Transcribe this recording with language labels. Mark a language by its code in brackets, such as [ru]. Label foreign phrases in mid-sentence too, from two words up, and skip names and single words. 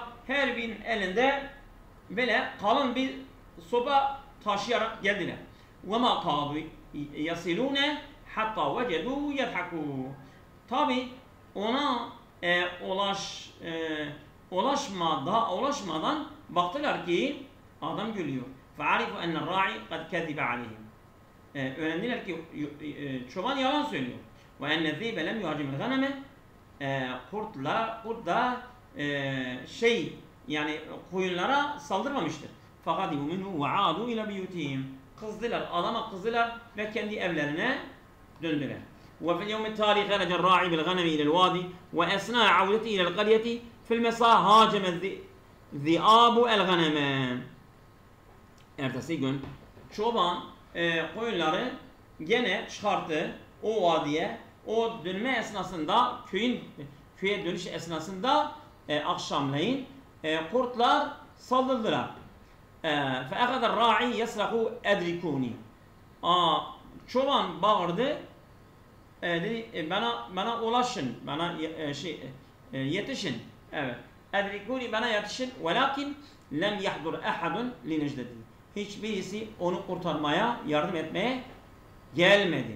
[tr] Her birinin elinde böyle kalın bir sopa taşıyarak geldiler. [ar] وما كادوا يصلون حتى وجدوا يضحكون. [tr] Tabi ona ulaşmadan baktılar ki adam gülüyor. [ar] فَعَرِفُوا اَنَّ الرَّاعِ قَدْ كَذِبَ عَلَيْهِمْ. [tr] Öğrendiler ki çoban yalan söylüyor. [ar] وَاَنَّ الذِّيبَ لَمْ يُهَاجِمِ الْغَنَمَ. [tr] Kurt da yani koyunlara saldırmamıştır. [ar] فَقَدِمُوا مِنْهُ وَعَادُوا اِلَى بِيُوتِهِمْ. [tr] Adama kızdılar ve kendi evlerine döndüler. [ar] وفي اليوم التالي خرج الراعي بالغنم إلى الوادي وأثناء عودته إلى القرية في المساء هاجم الذئاب الغنم. [tr] Ertesi gün çoban koyunları gene çıkarttı o vadiye. O dönme esnasında köye dönüş esnasında akşamleyin kurtlar saldırdılar. [ar] فأخذ الراعي يصرخ أدركوني. [tr] Çoban bağırdı. Dedi bana ulaşın, bana yetişin. Evet. Edrikuni, bana yetişin. [ar] ولكن لم يحضر أحد لنجدته. [tr] Hiçbirisi onu kurtarmaya, yardım etmeye gelmedi.